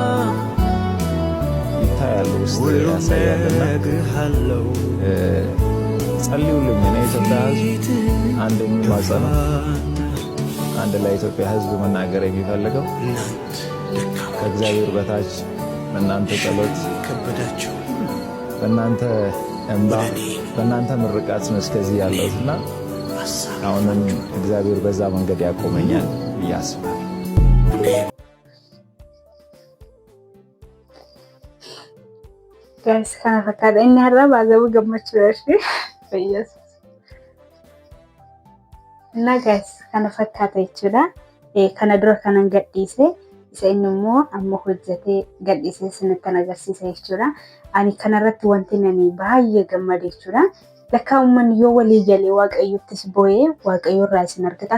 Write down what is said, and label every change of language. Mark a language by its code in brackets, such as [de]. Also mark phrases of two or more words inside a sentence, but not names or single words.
[am] ይታያል፣ ውስጥ ያሳያልና ጸልዩልኝ። እኔ ኢትዮጵያ ህዝብ አንድ የሚማጸነው አንድ ለኢትዮጵያ ህዝብ መናገር የሚፈልገው ከእግዚአብሔር በታች በእናንተ ጸሎት፣ በእናንተ እንባ፣ በእናንተ ምርቃት ነው እስከዚህ ያለሁትና አሁንም እግዚአብሔር በዛ መንገድ ያቆመኛል ብዬ አስባለሁ። [om] ጋይስ kana fakkaata inni har'a baazabuu gammachuudha fayyasa እና ጋይስ kana fakkaata jechuudha. Kana dura kanan gadhiise isa inni immoo amma hojjetee gadhiisee isinitti agarsiisa jechuudha. Ani kanarratti wanti nani baay'ee gammade jechuudha. Lakkaa uummanni yoo walii galee waaqayyottis bo'ee waaqayyo irraa isin argata.